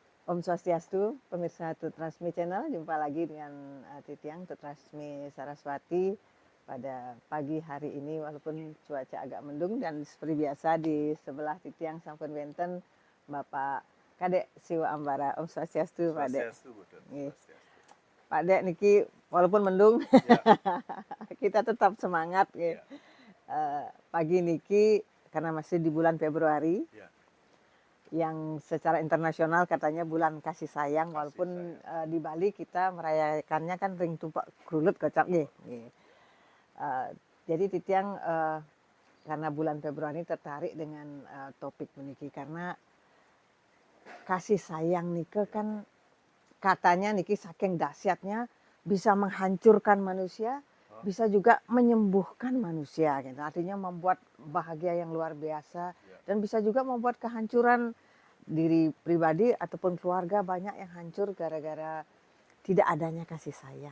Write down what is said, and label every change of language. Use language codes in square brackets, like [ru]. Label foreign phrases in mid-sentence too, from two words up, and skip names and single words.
[id] Om Swastiastu, pemirsa Tutrasmi Channel, jumpa lagi dengan Titiang Tutrasmi Saraswati pada pagi hari ini walaupun cuaca agak mendung dan seperti biasa di sebelah Titiang [ban] sampun wenten [id] Bapak Kadek Siwa Ambara. Om Swastiastu, Pak Dek. Swastiastu, betul. Swastiastu. Pak Dek niki walaupun mendung Ya. kita tetap semangat ya. Pagi niki karena masih di bulan Februari. Ya. Yang secara internasional katanya bulan kasih sayang, walaupun di Bali kita merayakannya kan ring tumpak krulut kocak nih. Jadi Titiang karena bulan Februari tertarik dengan topik meniki karena kasih sayang nike kan katanya niki saking dahsyatnya bisa menghancurkan manusia, bisa juga menyembuhkan manusia gitu. Artinya membuat bahagia yang luar biasa dan bisa juga membuat kehancuran diri pribadi ataupun keluarga banyak yang hancur gara-gara tidak adanya kasih sayang.